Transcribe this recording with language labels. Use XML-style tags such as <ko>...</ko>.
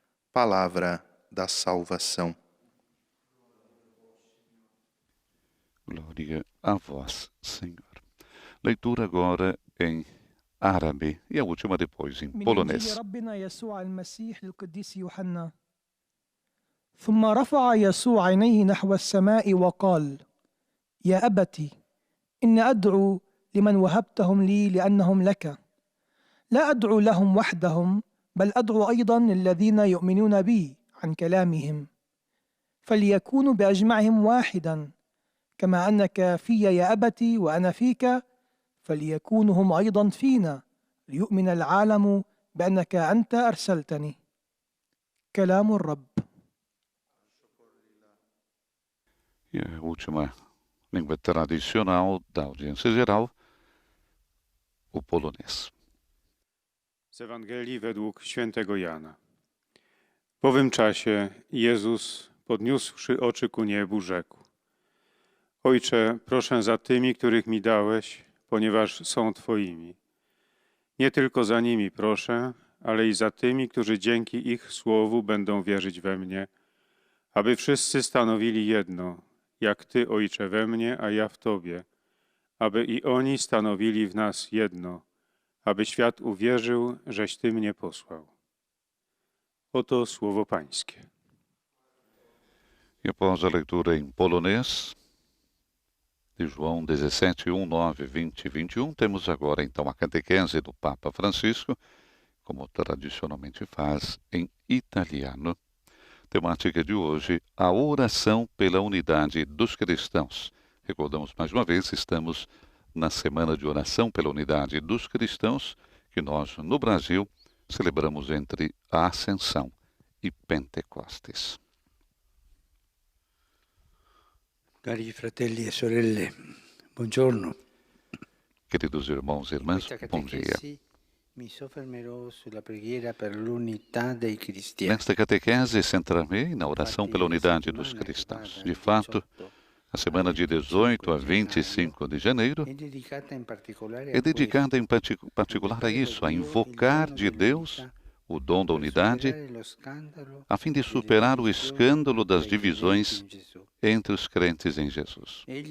<pt>Palavra da salvação. Glória a vós, Senhor. Leitura agora em árabe e a última depois em polonês.</pt> <ar>ثم رفع يسوع عينيه نحو السماء وقال: يا أبت إن أدعو لمن وهبتهم لي لأنهم لك، لا أدعو لهم وحدهم، بل أدعو أيضا الذين يؤمنون بي عن كلامهم، فليكونوا بأجمعهم واحدا، كما أنك في يا أبت وأنا فيك، فليكونوا هم أيضا فينا، ليؤمن العالم بأنك أنت أرسلتني. كلام الرب.</ar> <pt>E a última língua tradicional da audiência geral, o polonês.</pt> <pl>Z Ewangelii według świętego Jana. W owym czasie Jezus, podniósłszy oczy ku niebu, rzekł: Ojcze, proszę za tymi, których mi dałeś, ponieważ są Twoimi. Nie tylko za nimi proszę, ale i za tymi, którzy dzięki ich słowu będą wierzyć we mnie, aby wszyscy stanowili jedno, jak Ty, Ojcze, we mnie, a ja w Tobie, aby i oni stanowili w nas jedno, aby świat uwierzył, żeś Ty mnie posłał. Oto słowo Pańskie.</pl> <pt>E após a leitura em polonês de João 17, 1, 9, 20 e 21, temos agora então a catequese do Papa Francisco, como tradicionalmente faz, em italiano. Temática de hoje, a oração pela unidade dos cristãos. Recordamos mais uma vez, estamos na Semana de Oração pela Unidade dos Cristãos, que nós, no Brasil, celebramos entre a Ascensão e Pentecostes.</pt> <it>Cari fratelli e sorelle, buongiorno.</it> <pt>Queridos irmãos e irmãs, bom dia.</pt> <it>Mi soffermerò sulla preghiera per l'unità dei cristiani.</it> <pt>Nesta catequese, centrarei na oração pela unidade dos cristãos. De fato, a semana de 18 a 25 de janeiro é dedicada em particular a isso, a invocar de Deus o dom da unidade, a fim de superar o escândalo das divisões entre os crentes em Jesus.</pt>